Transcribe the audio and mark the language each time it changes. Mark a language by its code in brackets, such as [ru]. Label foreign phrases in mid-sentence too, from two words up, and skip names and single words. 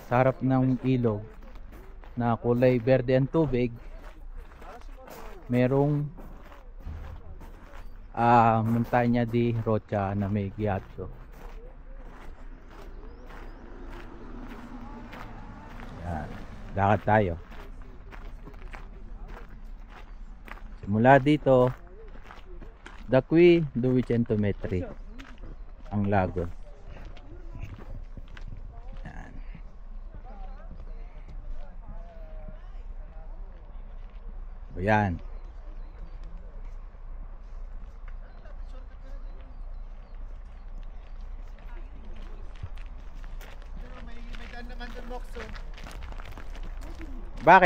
[tl] Sa harap ng ilog na kulay berde ang tubig, merong Montaña di Rocha na may ghiaccio. Yan, lakad tayo. Simula dito [it] da qui 200 metri [tl] ang lago. Yan. Bakit?